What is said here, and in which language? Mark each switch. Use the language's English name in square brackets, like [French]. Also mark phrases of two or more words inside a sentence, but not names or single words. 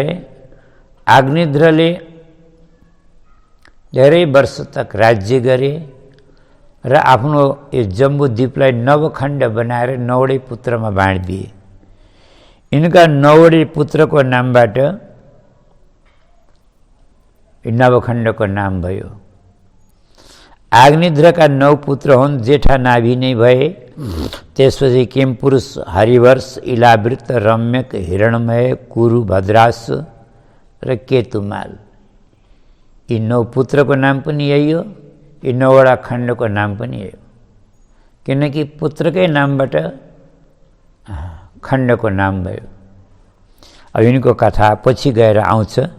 [Nepali] आग्नेद्रले धेरै वर्ष तक राज्य गरे र आफ्नो यो जम्बूद्वीपलाई नवखण्ड बनाएर 9वटै पुत्रमा बाँडिदिए। यिनका 9वटै पुत्रको नामबाट नवखण्डको नाम भयो। आग्नेद्रका 9 पुत्र हुन्, जेठा नाभि नै भए। त्यसपछि किमपुरुष, हरिवर्ष, इलावृत, रम्यक, हिरणमय, कुरु, भद्रास र केतुमाल। यी 9 पुत्रको नाम पनि यही हो, यी 9वटा खण्डको नाम पनि यही हो, किनकि पुत्रकै नामबाट खण्डको नाम भयो। अब यिनको कथा पछि गएर आउँछ।